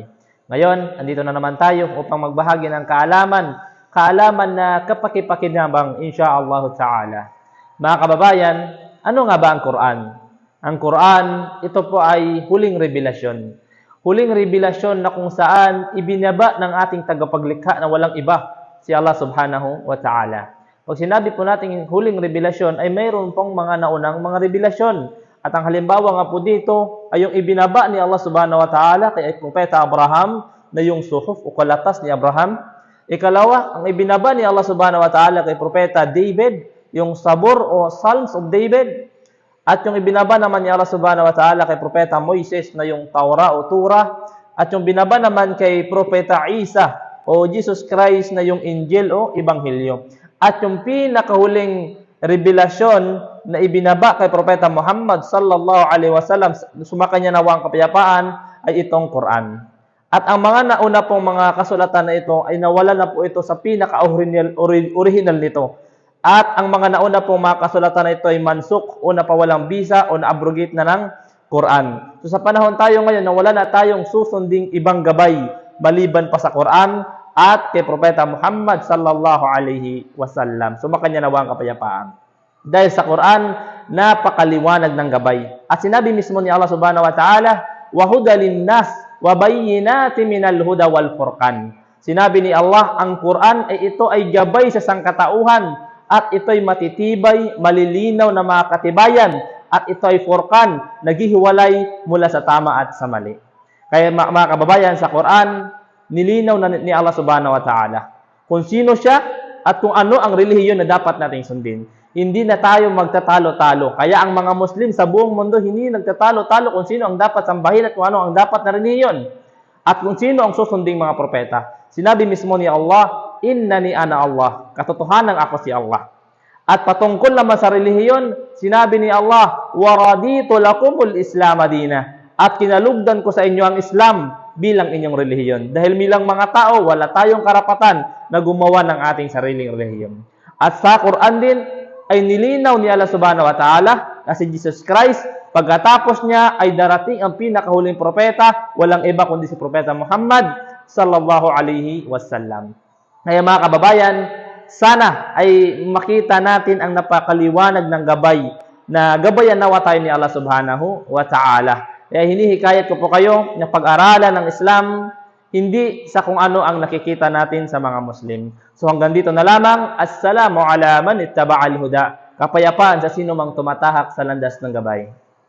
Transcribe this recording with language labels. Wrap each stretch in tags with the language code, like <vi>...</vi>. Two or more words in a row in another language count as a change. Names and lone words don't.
<tl>Ngayon, andito na naman tayo upang magbahagi ng kaalaman na kapakipakinabang</tl> <ar>إن شاء الله تعالى.</ar> <tl>Mga kababayan, ano nga ba ang Quran? Ang Quran, ito po ay huling revelasyon. Huling revelasyon na kung saan ibinaba ng ating tagapaglikha na walang iba, si Allah</tl> <ar>سبحانه وتعالى.</ar> <tl>Pag sinabi po natin huling revelasyon, ay mayroon pong mga naunang mga revelasyon. At ang halimbawa nga po dito ay yung ibinaba ni Allah</tl> <ar>سبحانه وتعالى</ar> <tl>kay Propeta Abraham na yung suhuf o kalatas ni Abraham. Ikalawa, ang ibinaba ni Allah</tl> <ar>سبحانه وتعالى</ar> <tl>kay Propeta David, yung sabur o Psalms of David. At yung ibinaba naman ni Allah</tl> <ar>سبحانه وتعالى</ar> <tl>kay Propeta Moises na yung Taura o Tura. At yung binaba naman kay Propeta Isa o Jesus Christ na yung Injil o Ebanghelyo. At yung pinakahuling revelasyon na ibinaba kay Propeta Muhammad</tl> <ar>صلى الله عليه وسلم,</ar> <tl>sumakanya nawa ang kapayapaan, ay itong Quran. At ang mga nauna pong mga kasulatan na ito ay nawala na po ito sa pinaka-original nito. At ang mga nauna pong mga kasulatan na ito ay mansuk o napawalang bisa o na-abrogate na ng Quran. So sa panahon tayo ngayon na wala na tayong susunding ibang gabay maliban pa sa Quran at kay Propeta Muhammad</tl> <ar>صلى الله عليه وسلم.</ar> <tl>Sumakanya nawa ang kapayapaan. Dahil sa Quran, napakaliwanag ng gabay. At sinabi mismo ni Allah</tl> <ar>سبحانه وتعالى, وَهُدَى لِلنَّاسِ وَبَيِّنَاتٍ مِنَ الْهُدَى وَالْفُرْقَانِ.</ar> <tl>Sinabi ni Allah, ang Quran ay ito ay gabay sa sangkatauhan at ito ay matitibay, malilinaw na mga katibayan at ito ay furqan, naghihiwalay mula sa tama at sa mali. Kaya mga kababayan, sa Quran, nilinaw na ni Allah</tl> <ar>سبحانه وتعالى</ar> <tl>kung sino siya at kung ano ang relihiyon na dapat nating sundin. Hindi na tayo magtatalo-talo. Kaya ang mga Muslim sa buong mundo hindi nagtatalo-talo kung sino ang dapat sambahin at kung ano ang dapat na relihiyon. At kung sino ang susunding mga propeta. Sinabi mismo ni Allah,</tl> <ar>إنني أنا الله.</ar> <tl>Katotohanan ako si Allah. At patungkol naman sa relihiyon, sinabi ni Allah,</tl> <ar>ورضيت لكم الإسلام دينا.</ar> <tl>At kinalugdan ko sa inyo ang Islam bilang inyong relihiyon. Dahil bilang mga tao, wala tayong karapatan na gumawa ng ating sariling relihiyon. At sa Quran din, ay nilinaw ni Allah</tl> <ar>سبحانه وتعالى</ar> <tl>na si Jesus Christ, pagkatapos niya ay darating ang pinakahuling propeta, walang iba kundi si Propeta Muhammad</tl> <ar>صلى الله عليه وسلم.</ar> <tl>Kaya mga kababayan, sana ay makita natin ang napakaliwanag ng gabay na gabayan nawa tayo ni Allah</tl> <ar>سبحانه وتعالى.</ar> <tl>Kaya hinihikayat ko po kayo na pag-aralan ng Islam, hindi sa kung ano ang nakikita natin sa mga Muslim. So hanggang dito na lamang.</tl> <ar>السلام على من اتبع الهدى.</ar> <tl>Kapayapaan sa sino mang tumatahak sa landas ng gabay.</tl>